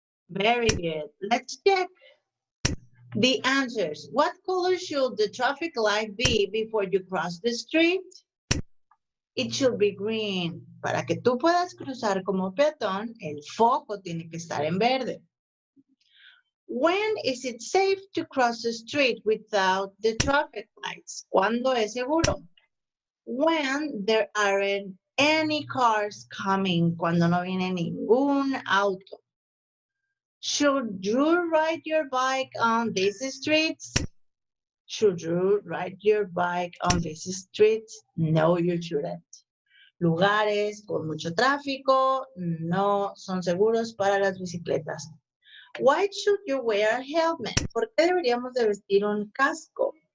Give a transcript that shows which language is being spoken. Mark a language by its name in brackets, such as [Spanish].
[English] Very good. Let's check the answers. What color should the traffic light be before you cross the street? It should be green. [Spanish] Para que tú puedas cruzar como peatón, el foco tiene que estar en verde. [English] When is it safe to cross the street without the traffic lights? [Spanish] ¿Cuándo es seguro? [English] When there aren't any cars coming. [Spanish] Cuando no viene ningún auto. [English] Should you ride your bike on these streets? Should you ride your bike on these streets? No, you shouldn't. [Spanish] Lugares con mucho tráfico no son seguros para las bicicletas. [English] Why should you wear a helmet? [Spanish] ¿Por qué deberíamos de vestir un casco?